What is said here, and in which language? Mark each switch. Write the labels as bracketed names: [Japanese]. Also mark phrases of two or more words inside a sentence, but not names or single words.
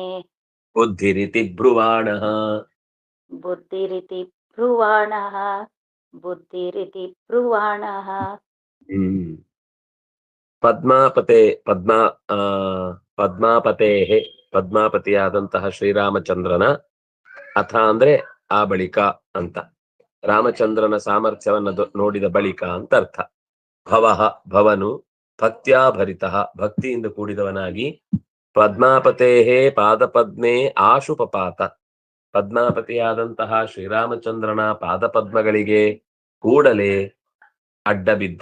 [Sanskrit] ಬುದ್ಧಿರಿತಿ ಬ್ರುವಾಣಃ ಬುದ್ಧಿರಿತಿ ಬ್ರುವಾಣಃ ಬುದ್ಧಿರಿತಿ ಬ್ರುವಾಣಃ. ಪದ್ಮಾಪತೆ ಪದ್ಮಾಪತೇಃ [Kannada] ಪದ್ಮಾಪತಿಯಾದಂತಹ ಶ್ರೀರಾಮಚಂದ್ರನ, ಅಥ ಅಂದ್ರೆ ಆ ಬಳಿಕ ಅಂತ, ರಾಮಚಂದ್ರನ ಸಾಮರ್ಥ್ಯವನ್ನ ನೋಡಿದ ಬಳಿಕ ಅಂತ ಅರ್ಥ. ಭವಃ ಭವನು, [Sanskrit] ಭಕ್ತ್ಯಾ ಭರಿತಃ [Kannada] ಭಕ್ತಿಯಿಂದ ಕೂಡಿದವನಾಗಿ, [Sanskrit] ಪದ್ಮಾಪತೇಃ ಪಾದಪದ್ಮೇ ಆಶು ಪಪಾತ [Kannada] ಪದ್ಮಾಪತಿಯಾದಂತಹ ಶ್ರೀರಾಮಚಂದ್ರನ ಪಾದಪದ್ಮಗಳಿಗೆ ಕೂಡಲೇ ಅಡ್ಡ ಬಿದ್ದ.